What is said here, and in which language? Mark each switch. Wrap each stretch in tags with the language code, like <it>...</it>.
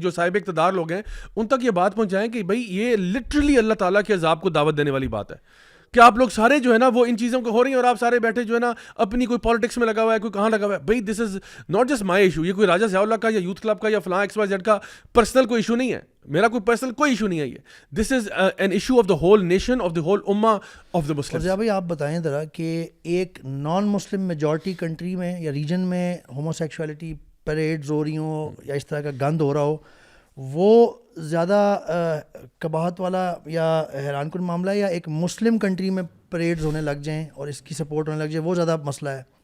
<ur>جو صاحب اقتدار لوگ ہیں ان تک یہ بات پہنچائیں کہ بھائی یہ لٹرلی اللہ تعالیٰ کے عذاب کو دعوت دینے والی بات ہے کہ آپ لوگ سارے جو ہے نا وہ ان چیزوں کو ہو رہی ہیں, اور آپ سارے بیٹھے جو ہے نا اپنی کوئی پالیٹکس میں لگا ہوا ہے, کوئی کہاں لگا ہوا ہے. بھائی</ur> <en>this is not just my issue,</en> <ur>یہ کوئی راجہ ضیاء اللہ کا یا یوتھ کلب کا یا فلاں ایکس وائی زیڈ کا پرسنل کوئی ایشو نہیں ہے, میرا کوئی پرسنل کوئی ایشو نہیں ہے.</ur> <en>یہ this is an issue of the whole nation, of the whole امہ, of the Muslim.</en> <ur>ضیاء بھائی آپ بتائیں ذرا کہ ایک نان مسلم میجورٹی کنٹری میں یا ریجن میں ہومو سیکشولیٹی پریڈز ہو رہی ہوں یا اس طرح کا گند ہو رہا ہو, وہ زیادہ قباحت والا یا حیران کن معاملہ ہے, یا ایک مسلم کنٹری میں پریڈز ہونے لگ جائیں اور اس کی سپورٹ ہونے لگ جائے وہ زیادہ مسئلہ ہے؟</ur>